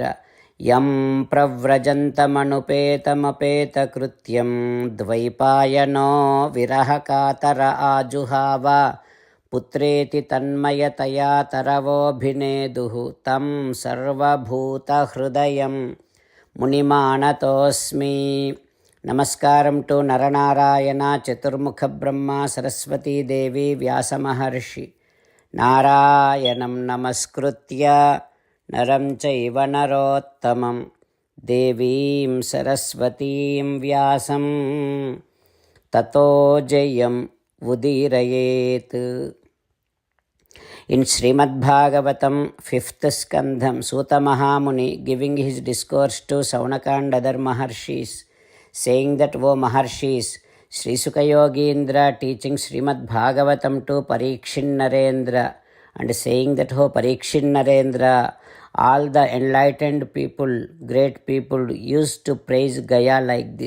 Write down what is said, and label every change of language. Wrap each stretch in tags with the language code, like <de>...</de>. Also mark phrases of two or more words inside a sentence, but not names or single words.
<sa>यं प्रव्रजन्तमनुपेतमपेतकृत्यं द्वैपायनो विरहकातर आजुहाव पुत्रेति तन्मयतया तरवोऽभिनेदुः तं सर्वभूतहृदयं मुनिमानतोऽस्मि.</sa> <te>నమస్కారం టు నరనారాయణ చతుర్ముఖ బ్రహ్మ సరస్వతీదేవి వ్యాసమహర్షి.</te> <sa>नारायणं नमस्कृत्य नरं चैव नरोत्तमं देवीं सरस्वतीं व्यासं ततो जयं उदीरयेत्.</sa> <en>In Srimad Bhagavatam, 5th Skandham, Suta Mahamuni giving his discourse to Saunaka and other Maharshis, saying that, O Maharshis, Sri Sukha Yogindra teaching Srimad Bhagavatam to Parikshin Narendra, and saying that, O Parikshin Narendra, all the enlightened people, great people, used to praise Gaya like this.</en>